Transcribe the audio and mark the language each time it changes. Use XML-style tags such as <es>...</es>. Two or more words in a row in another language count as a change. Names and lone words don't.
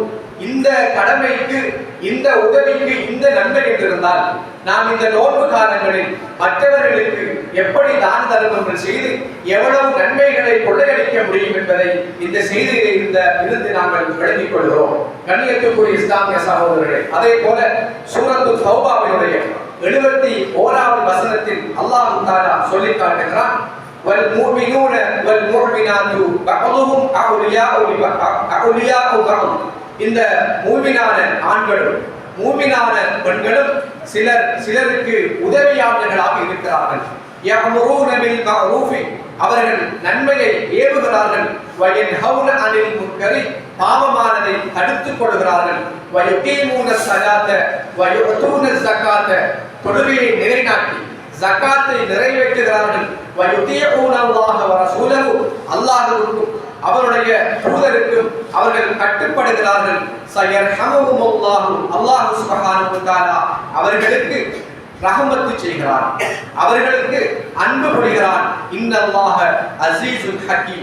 <ta>இந்த கடமைக்கு, இந்த உதவிக்கு, இந்த நன்மை என்றிருந்தால் நாம் இந்த நோன்பு காலங்களில் மற்றவர்களுக்கு எப்படி தான தர்மங்கள் செய்து எவ்வளவு நன்மைகளை கொள்ளையடிக்க முடியும் என்பதை இந்த செய்தியை இருந்து நாங்கள் விளங்கிக் கொள்கிறோம். கண்ணியத்துக்குரிய இஸ்லாமிய சகோதரர்களே, அதே போல சூரத்து தௌபாவினுடைய 71வது வசனத்தில்</ta> <ar>الله تعالى</ar> <ta>சொல்லி காட்டுகிறான்,</ta> <ar>والمؤمنون والمؤمنات بعضهم أولياء بعض.</ar> <ta>இந்த மூமினான ஆண்களும் மூமினான பெண்களும் சிலருக்கு உதவியாளர்களாக இருக்கிறார்கள்.</ta> <ar>يأمرون بالمعروف,</ar> <ta>அவர்கள் நன்மையை ஏவுகிறார்கள்.</ta> <ar>وينهون عن المنكر,</ar> <ta>பாவமானதை தடுத்துக் கொள்கிறார்கள்.</ta> <ar>ويقيمون الصلاة ويؤتون الزكاة,</ar> <ta>தொழுகையை நிலைநாட்டி ஜகாத்தை நிறைவேற்றுகிறார்கள்.</ta> <ar>ويطيعون الله ورسوله,</ar> <ta>அல்லாஹ்வுக்கும் அவருடைய தூதருக்கும் அவர்கள் கட்டுப்படுகிறார்கள். சயர்ஹமுஹுல்லாஹு,</ta> <ar>الله سبحانه وتعالى</ar> <ta>அவர்களுக்கு ரஹமத்து செய்கிறார், அவர்களுக்கு அன்பு புரிகிறார்.</ta> <ar>إن الله عزيز حكيم.</ar>